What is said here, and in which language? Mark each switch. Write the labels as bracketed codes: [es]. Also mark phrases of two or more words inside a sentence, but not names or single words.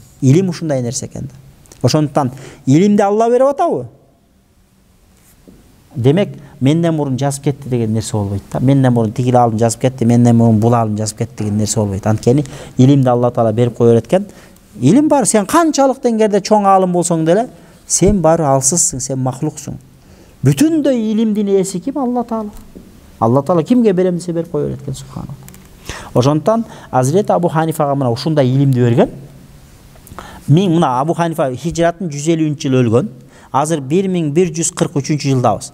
[ky] Илим ушундай нерсе экен да. Ошондуктан илимди Алла берип атабы? Демек, менден мурун жазып кетти деген нерсе болбойт да. Менден мурун тигил аалым жазып кетти, менден мурун бул аалым жазып кетти деген нерсе болбойт. Анткени илимди Алла Таала берип кое берет экен. Илим бар, сен канчалык деңгээлде чоң аалым болсоң деле, сен бары алсызсың, сен махлуксуң. Бүтүндөй илимдин ээси ким? Алла Таала. Алла Таала кимге берем десе берип кое берет экен, субханалла. Ошондуктан Азирет Абу Ханифага мына ушундай илимди берген. Мына Абу Ханифа хижраттын 150-жыл өлгөн. Азыр 1143 жылдабыз.